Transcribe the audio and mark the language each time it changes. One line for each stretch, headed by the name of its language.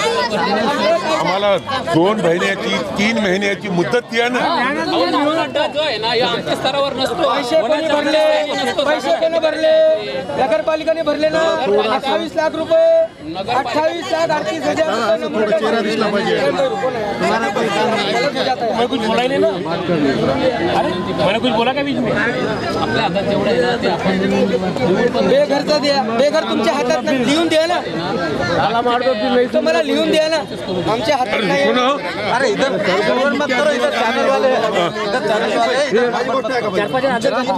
Marathi: आम्हाला 2 महिन्याची 3 महिन्याची मुदत द्या ना। जो आहे ना या आमच्या स्तरावर नसतो। पैसे कोणी भरले, पैसे कोणी भरले? नगरपालिकेने भरले ना
Hindi: 28 लाख रुपये, 28,38,000 कुछ बोला नहीं ना, मैंने कुछ बोला क्या बीच में?
Marathi: आपल्या हातात जेवढं आहे ना ते आपण बेघरचा द्या, बेघर तुमच्या हातात नाही, लिहून द्या ना, तुम्हाला लिहून द्या ना, आमच्या हातात नाही।
Hindi: अरे इधर मत करो, इधर चॅनल वाले, इधर चॅनल वाले
Marathi: 4-5 जण आदर